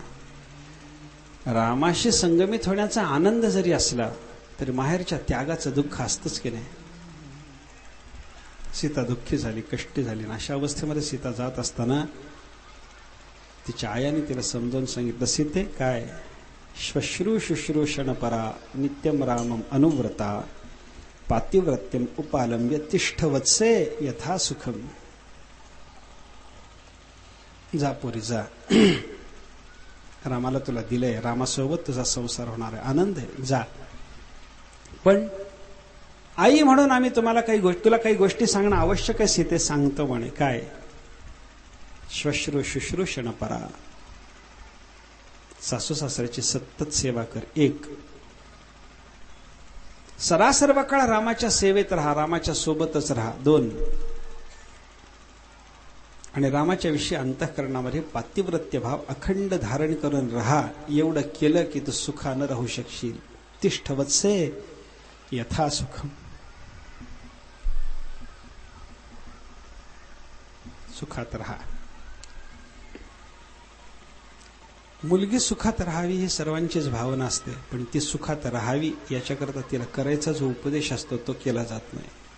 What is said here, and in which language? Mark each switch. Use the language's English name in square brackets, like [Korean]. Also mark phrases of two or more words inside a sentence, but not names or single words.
[Marathi] रामाशी संगमित होण्याचा आनंद जरी असला तरी माहेरच्या त्यागाचं दुःख असतंच की नाही. सीता दुःखी झाली, कष्टी झाली. अशा अवस्थेमध्ये सीता जात असताना तिच्या आयाने तिला समजावून सांगितलं, सीते काय, [Sanskrit] श्वश्रू शुश्रूषण परा नित्यम रामम अनुव्रता पातिव्रत्यम उपालंब्य तिष्ठ वत्से यथा सुखम. [Marathi] जा पोरी जा, रामाला तुला दिलंय, रामासोबत तुझा संसार होणार आहे, आनंद आहे, जा. पण आई म्हणून आम्ही तुला काही गोष्टी सांगणं आवश्यक आहे. सीते सांगतो म्हणे. काय? [Sanskrit] श्वश्रू शुश्रूषण परा, [Marathi] सासू सासऱ्याची सतत सेवा कर. 1, सरासर्व काळ रामाच्या सेवेत राहा, रामाच्या सोबतच राहा. 2, आणि रामाच्या विषयी अंतःकरणामध्ये पातिव्रत्य भाव अखंड धारण करून राहा. एवढं केलं की तू सुखानं राहू शकशील. [Sanskrit] तिष्ठ वत्से यथा सुखम, [Marathi] सुखात राहा. मुलगी सुखात राहावी ही सर्वांचीच भावना असते, पण ती सुखात राहावी याच्याकरता तिला करायचा जो उपदेश असतो तो केला जात नाही.